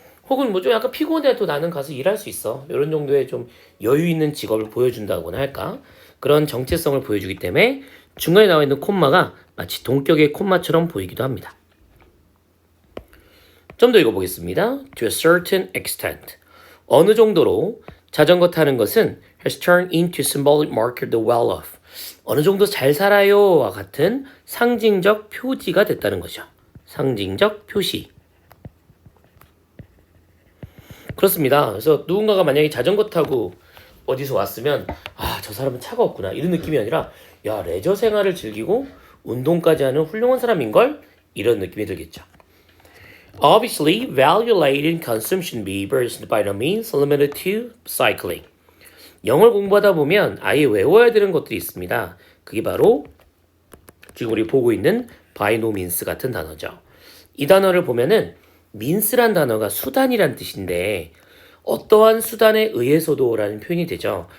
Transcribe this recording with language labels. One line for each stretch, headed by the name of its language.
Korean: 혹은 뭐 좀 약간 피곤해도 나는 가서 일할 수 있어. 이런 정도의 좀 여유 있는 직업을 보여준다거나 할까? 그런 정체성을 보여주기 때문에 중간에 나와 있는 콤마가 마치 동격의 콤마처럼 보이기도 합니다. 좀 더 읽어보겠습니다.
English: To a certain extent.
Korean: 어느 정도로 자전거 타는 것은
English: has turned into symbolic marker of the well-off.
Korean: 어느 정도 잘 살아요와 같은 상징적 표지가 됐다는 거죠. 상징적 표시. 그렇습니다. 그래서 누군가가 만약에 자전거 타고 어디서 왔으면 저 사람은 차가 없구나 이런 느낌이 아니라 야, 레저 생활을 즐기고 운동까지 하는 훌륭한 사람인걸? 이런 느낌이 들겠죠.
English: Obviously, value-laden consumption behavior is by no means limited to cycling.
Korean: 영어를 공부하다 보면 아예 외워야 되는 것들이 있습니다. 그게 바로 지금 우리 보고 있는
English: by no means
Korean: 같은 단어죠. 이 단어를 보면은 means란 단어가 수단이란 뜻인데 어떠한 수단에 의해서도 라는 표현이 되죠.